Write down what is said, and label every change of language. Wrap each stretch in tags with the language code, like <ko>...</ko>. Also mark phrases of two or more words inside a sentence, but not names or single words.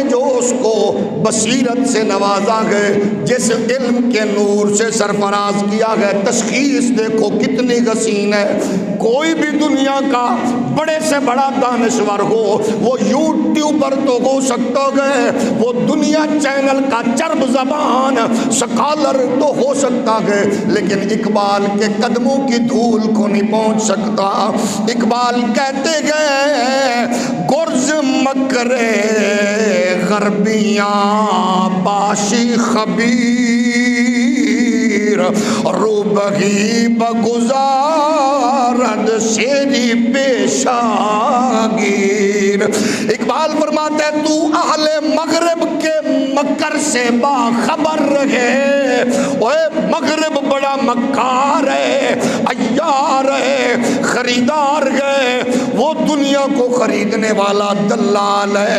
<ur>جو اس کو بصیرت سے نوازا ہے، جس علم کے نور سے سرفراز کیا ہے، تشخیص دیکھو کتنی حسین ہے، کوئی بھی دنیا کا بڑے سے بڑا دانشور ہو، وہ یوٹیوبر تو ہو سکتا ہے، وہ دنیا چینل کا چرب زبان سکالر تو ہو سکتا ہے، لیکن اقبال کے قدموں کی دھول کو نہیں پہنچ سکتا۔ اقبال کہتے گئے</ur> <fa>گرز مکر غربیاں باشی خبیر، روبہی بگزارد شیری پیشاگیر۔</fa> <ur>اقبال فرماتے ہیں تو اہل مغرب کے مکر سے باخبر رہے، اوے مغرب بڑا مکار ہے، عیار ہے، خریدار ہے، وہ دنیا کو خریدنے والا دلال ہے۔</ur>